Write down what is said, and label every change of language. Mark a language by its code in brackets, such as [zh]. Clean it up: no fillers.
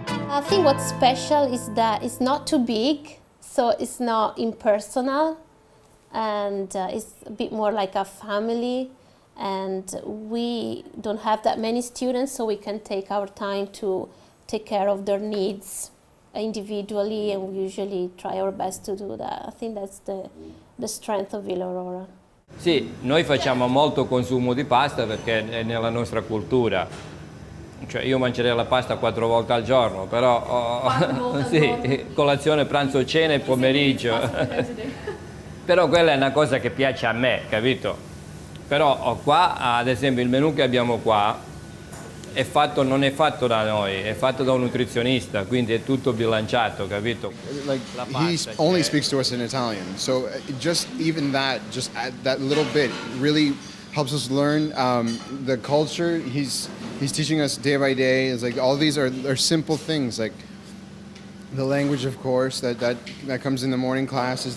[en] I think what's special is that it's not too big, so it's not impersonal, and it's a bit more like a family, and we don't have that many students, so we can take our time to take care of their needs individually, and we usually try our best to do that. I think that's the strength of Vila Aurora. [it] Sì, noi facciamo molto consumo di pasta perché è nella nostra cultura. Cioè io mangerei la pasta 4 volte al giorno, però sì, colazione, pranzo, cena e pomeriggio. Però quella è una cosa che piace a me, capito? Però qua, ad esempio, il menù che abbiamo qua non è fatto da noi, è fatto da un nutrizionista, quindi è tutto bilanciato, capito? [en] Like he only speaks to us in Italian, so just even that, just that little bit, really helps us learn the culture. He's teaching us day by day. It's like all these are simple things, like the language, of course, that comes in the morning classes.